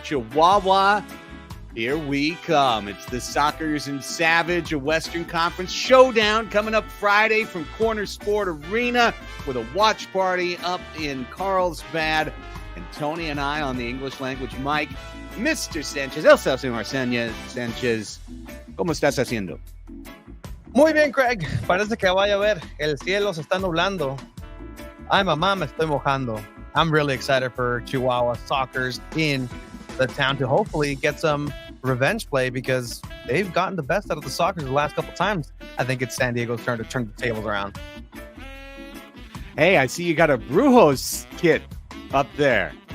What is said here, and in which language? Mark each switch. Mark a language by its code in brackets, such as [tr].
[en] Chihuahua, here we come. It's the Sockers and Savage, a Western Conference showdown coming up Friday from Corner Sport Arena with a watch party up in Carlsbad. And Tony and I on the English language mic, Mr. [es] Sanchez, el señor Sanchez, ¿cómo estás haciendo? Muy bien, Craig. Parece que vaya a ver. El cielo se está nublando. Ay, mamá, me estoy mojando. [en] I'm really excited for Chihuahua Sockers in the town to hopefully get some revenge play because they've gotten the best out of the Sockers the last couple times. I think it's San Diego's turn to turn the tables around. Hey, I see you got a Brujos kit up there.